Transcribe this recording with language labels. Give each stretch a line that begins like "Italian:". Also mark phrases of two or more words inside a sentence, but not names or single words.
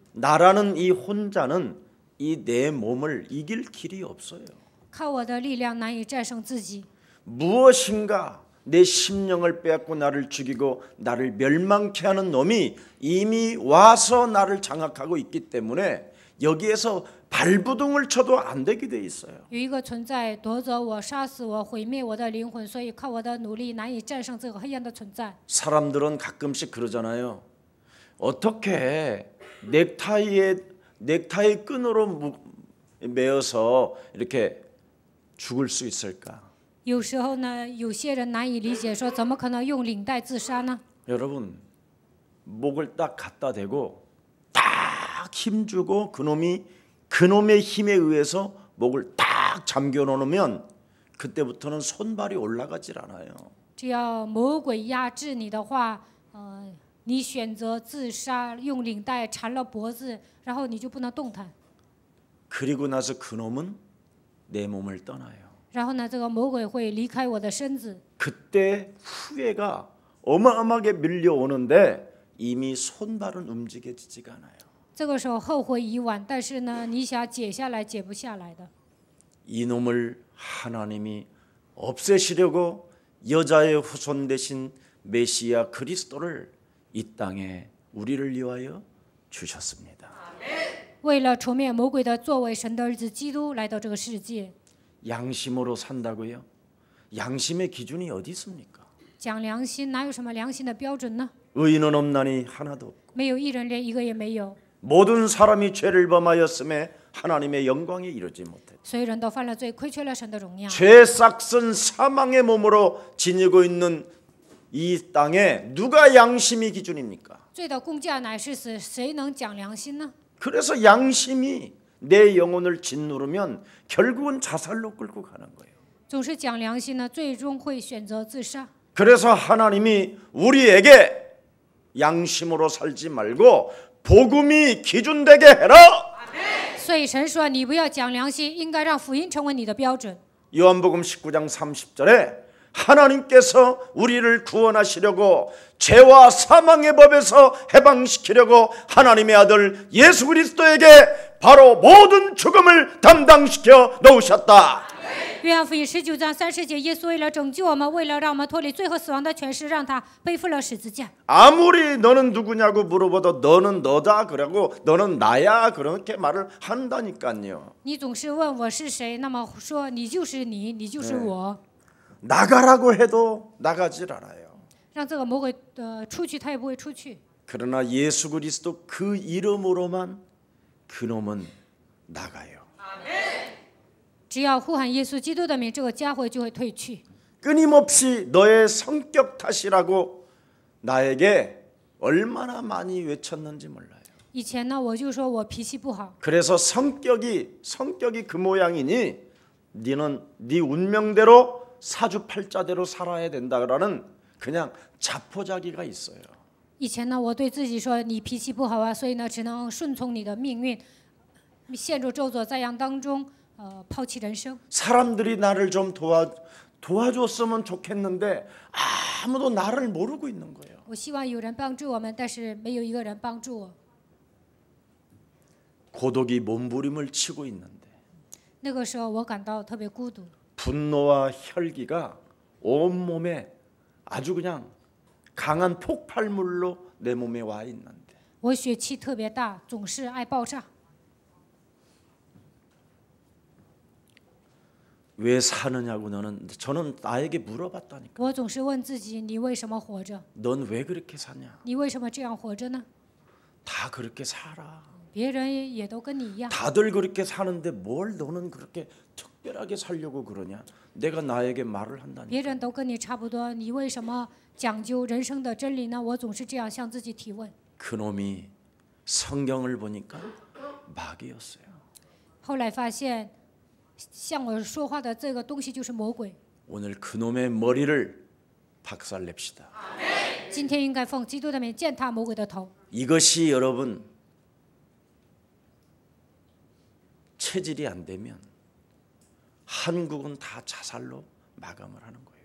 Korean: 나라는 이 혼자는 이 내 몸을 이길 길이 없어요.
Chinese: 靠我的力量难以战胜自己。
Korean: 무엇인가 내 심령을 빼앗고 나를 죽이고 나를 멸망케 하는 놈이 이미 와서 나를 장악하고 있기 때문에 여기에서 발부둥을 쳐도 안 되게 돼 있어요.
Chinese: 有一个存在夺走我、杀死我、毁灭我的灵魂，所以靠我的努力难以战胜这个黑暗的存在。
Korean: 사람들은 가끔씩 그러잖아요. 어떻게 넥타이 끈으로 매어서 이렇게 죽을 수 있을까?
Chinese: 有时候呢，有些人难以理解，说怎么可能用领带自杀呢？
Korean: 여러분 목을 딱 갖다 대고 딱 힘주고 그놈의 힘에 의해서 목을 딱 잠겨 놓으면 그때부터는 손발이 올라가질 않아요.
Chinese: 只要魔鬼压制你的话，你选择自杀，用领带缠了脖子，然后你就不能动弹。
Korean: 그리고 나서 그놈은 내 몸을 떠나요.
Chinese: 然后呢，这个魔鬼会离开我的身子。
Korean: 그때 후회가 어마어마하게 밀려오는데 이미 손발은 움직여지지가 않아요.
Chinese: 这个时候后悔已晚，但是呢，你想解下来解不下来的。
Korean: 이놈을 하나님이 없애시려고 여자의 후손 되신 메시아 그리스도를 이 땅에 우리를 위하여 주셨습니다.
Chinese: 为了除灭魔鬼的作为，神的儿子基督来到这个世界。
Korean: 양심으로 산다고요? 양심의 기준이 어디 있습니까?
Chinese: 讲良心，哪有什么良心的标准呢？
Korean: 의인은 없나니 하나도 없고
Chinese: 没有一人，连一个也没有。
Korean: 모든 사람이 죄를 범하였음에 하나님의 영광에 이르지 못해.
Chinese: 所有人都犯了罪，亏缺了神的荣耀。
Korean: 죄 싹슨 사망의 몸으로 지니고 있는 이 땅에 누가 양심이 기준입니까?
Chinese: 罪的工价乃是死，谁能讲良心呢？
Korean: 그래서 양심이 내 영혼을 짓누르면 결국은 자살로 끌고 가는 거예요.
Chinese: 总是讲良心呢，最终会选择自杀。
Korean: 그래서 하나님이 우리에게 양심으로 살지 말고 복음이 기준되게 해라.
Chinese: 所以神说，你不要讲良心，应该让福音成为你的标准。
Korean: 요한복음 19장 30절에 하나님께서 우리를 구원하시려고 죄와 사망의 법에서 해방시키려고 하나님의 아들 예수 그리스도에게 바로 모든 죽음을 담당시켜 놓으셨다.
Chinese: 约翰福音19章30节，耶稣为了拯救我们，为了让我们脱离罪和死亡的权势，让他背负了十字架。
Korean: 아무리 너는 누구냐고 물어봐도 너는 너다 그러고 너는 나야 그렇게 말을 한다니까요.
Chinese: 你总是问我是谁，那么说你就是你，你就是我。
Korean: 나가라고 해도 나가질 않아요.
Chinese: 让这个魔鬼出去，他也不会出去。
Korean: 그러나 예수 그리스도 그 이름으로만 그놈은 나가요.
Chinese: 只要呼喊耶稣基督的名，这个家伙就会退去。
Korean: 끊임없이 너의 성격 탓이라고 나에게 얼마나 많이 외쳤는지 몰라요.
Chinese: 以前呢，我就说我脾气不好，
Korean: 그래서 성격이 그 모양이니 너는 네 운명대로 사주팔자대로 살아야 된다라는 그냥 자포자기가 있어요.
Chinese: 以前呢，我对自己说你脾气不好啊，所以呢，只能顺从你的命运，陷入咒诅灾殃当中，抛弃人生。
Korean: 사람들이 나를 좀 도와줬으면 좋겠는데 아무도 나를 모르고 있는 거예요.
Chinese: 我希望有人帮助我们，但是没有一个人帮助我。
Korean: 고독이 몸부림을 치고 있는데
Chinese: 那个时候我感到特别孤独，
Korean: 분노와 혈기가 온몸에 아주 그냥 강한 폭발물로 내 몸에 와 있는데
Chinese: 我血气特别大，总是爱爆炸。
Korean: 왜 사느냐고 저는 나에게 물어봤다니까.
Chinese: 我总是问自己，你为什么活着？
Korean: 넌 왜 그렇게 사냐?
Chinese: 你为什么这样活着呢？
Korean: 다 그렇게 살아.
Chinese: 别人也都跟你一样，
Korean: 다들 그렇게 사는데 뭘 너는 그렇게 특별하게 살려고 그러냐? 내가 나에게 말을 한다니까.
Chinese: 别人都跟你差不多，你为什么讲究人生的真理呢？我总是这样向自己提问。
Korean: 그놈이 성경을 보니까 마귀였어요.
Chinese: 后来发现，向我说话的这个东西就是魔鬼。
Korean: 오늘 그놈의 머리를 박살냅시다.
Chinese: 今天应该奉基督的名践踏魔鬼的头。
Korean: 이것이 여러분 체질이 안 되면 한국은 다 자살로 마감을 하는 거예요.